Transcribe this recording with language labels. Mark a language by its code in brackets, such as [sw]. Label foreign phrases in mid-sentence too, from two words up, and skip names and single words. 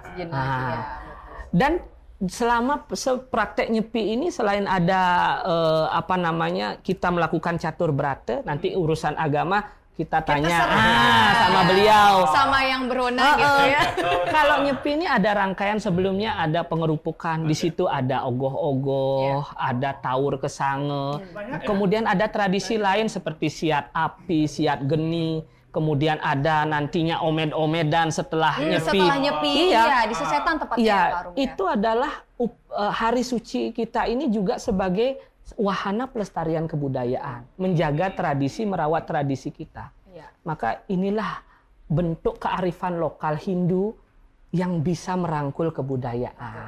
[id] Dan selama praktek Nyepi ini selain ada kita melakukan catur brata, nanti urusan agama kita tanya sama beliau. Sama yang berwenang gitu ya. Kalau Nyepi ini ada rangkaian sebelumnya, ada pengerupukan, di situ ada ogoh-ogoh, ada taur kesange. Kemudian ada tradisi lain seperti siat api, siat geni. Kemudian ada nantinya omed-omedan setelah Nyepi. Setelah Nyepi, iya, di Sesetan tepatnya. Iya, Pak Rum, ya. itu adalah hari suci kita ini juga sebagai wahana pelestarian kebudayaan, menjaga tradisi, merawat tradisi kita. Iya. Maka inilah bentuk kearifan lokal Hindu yang bisa merangkul kebudayaan.